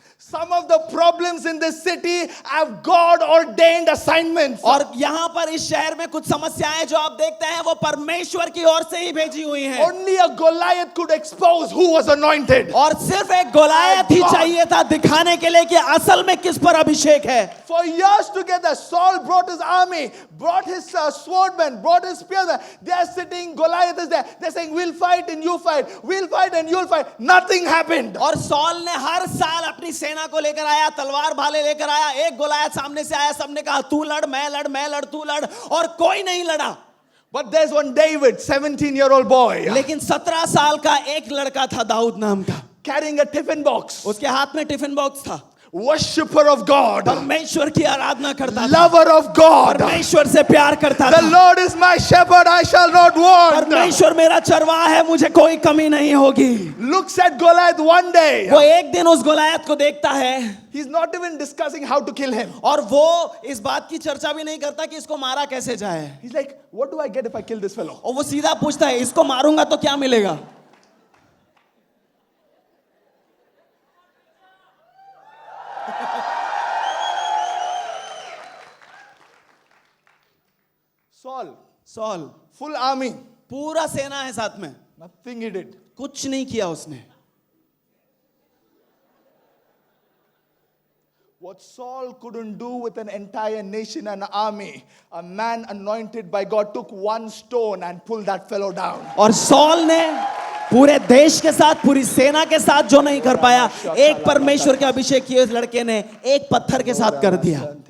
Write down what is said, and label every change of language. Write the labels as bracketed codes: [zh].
[en] Some of the problems in this city have God ordained assignments. [hi] और यहाँ पर इस शहर में कुछ समस्याएं जो आप देखते हैं वो परमेश्वर की ओर से ही भेजी हुई हैं। [en] Only a Goliath could expose who was anointed. [hi] और सिर्फ एक गोलायत ही चाहिए था दिखाने के लिए कि असल में किस पर अभिषेक है। [en] For years together, Saul brought his army, brought his swordmen, brought his spearmen. They are sitting, Goliath is there. They're saying, we'll fight and you fight. We'll fight and you'll fight. Nothing happened. [hi] और sol ने हर साल अपनी सेना को लेकर आया, तलवार भाले लेकर आया। एक गोलायत सामने से आया, सबने कहा तू लड़, मैं लड़, मैं लड़, तू लड़, और कोई नहीं लड़ा। [en] But there's one David, 17-year-old boy, [hi] लेकिन 17 साल का एक लड़का था दाऊद नाम का, [en] carrying a tiffin box. [hi] उसके हाथ में टिफिन बॉक्स था। [en] Worshipper of God. [hi] परमेश्वर की आराधना करता था, [en] Lover of God. [hi] परमेश्वर से प्यार करता [en] The [hi] था। [en] Lord is my shepherd, I shall not want. [hi] परमेश्वर मेरा चरवाहा है, मुझे कोई कमी नहीं होगी। [en] Looks at Goliath one day. [hi] वो एक दिन उस गोलायत को देखता है [en] He's not even discussing how to kill him. [hi] और वो इस बात की चर्चा भी नहीं करता कि इसको मारा कैसे जाए। [en] He's like, what do I get if I kill this fellow? [hi] और वो सीधा पूछता है इसको मारूंगा तो क्या मिलेगा। Sol [en] full army. [hi] पूरा सेना है साथ में, [en] Nothing he did. [hi] कुछ नहीं किया उसने. [en] What Saul couldn't do with an entire nation and army, a man anointed by God took one stone and pulled that fellow down. [hi] और सॉल ने पूरे देश के साथ, पूरी सेना के साथ जो नहीं कर पाया, एक परमेश्वर के अभिषेक किए उस लड़के ने एक पत्थर के साथ कर दिया.